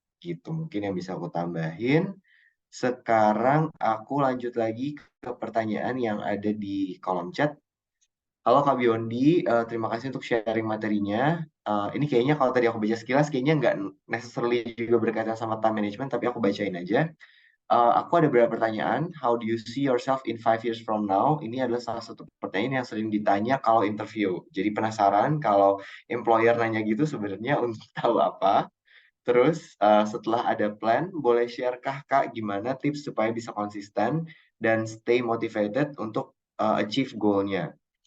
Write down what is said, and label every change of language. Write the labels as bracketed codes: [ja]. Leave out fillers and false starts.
[id] Gitu, mungkin yang bisa aku tambahin. Sekarang aku lanjut lagi ke pertanyaan yang ada di kolom chat. Halo Kak Biondi, terima kasih untuk sharing materinya. Ini kayaknya kalau tadi aku baca sekilas, kayaknya nggak necessarily juga berkaitan sama time management, tapi aku bacain aja. Aku ada beberapa pertanyaan. [en] How do you see yourself in 5 years from now? [id] Ini adalah salah satu pertanyaan yang sering ditanya kalau interview. Jadi penasaran kalau employer nanya gitu sebenarnya untuk tahu apa. Terus setelah ada plan, boleh share-kah Kak gimana tips supaya bisa konsisten dan [en] stay motivated [id] untuk achieve goal-nya?